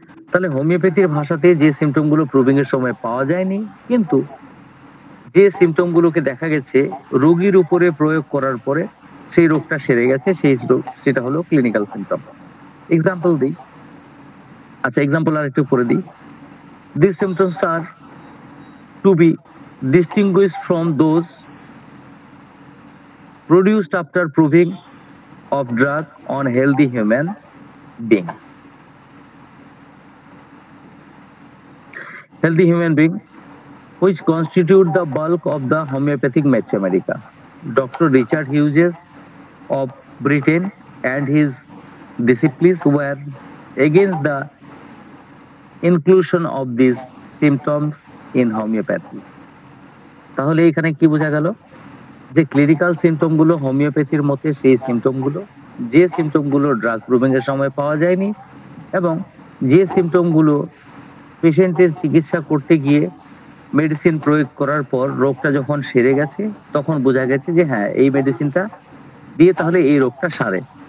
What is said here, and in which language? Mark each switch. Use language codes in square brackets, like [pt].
[bn] তাহলে হোমিওপ্যাথির ভাষাতে যে সিমটম গুলো প্রুভিং এর সময় পাওয়া যায়নি, কিন্তু যে সিমটম গুলোকে দেখা গেছে রোগীর উপরে প্রয়োগ করার পরে সেই রোগটা সেরে গেছে, সেটা হলো ক্লিনিক্যাল সিমটম। এক্সাম্পল দিই। আচ্ছা, এক্সাম্পল আর একটু পরে দিই। [en] This symptoms are to be distinguished from those produced after proving of drug on healthy human being. Healthy human being, which constitute the bulk of the homeopathic mathematica. Dr. Richard Hughes of Britain and his disciples were against the inclusion of these symptoms in homeopathy. [bn] তাহলে এখানে কি বোঝা গেল যে clinical symptom গুলো হোমিওপ্যাথির মতে সেই symptom গুলো যে সিমটম গুলো ড্রাগ প্রুভিং এর সময় পাওয়া যায়নি, এবং যে সিমটম গুলো পেশেন্টের চিকিৎসা করতে গিয়ে মেডিসিন প্রয়োগ করার পর রোগটা যখন সেরে গেছে তখন বোঝা গেছে যে হ্যাঁ এই মেডিসিনটা দিয়ে তাহলে এই রোগটা সারে।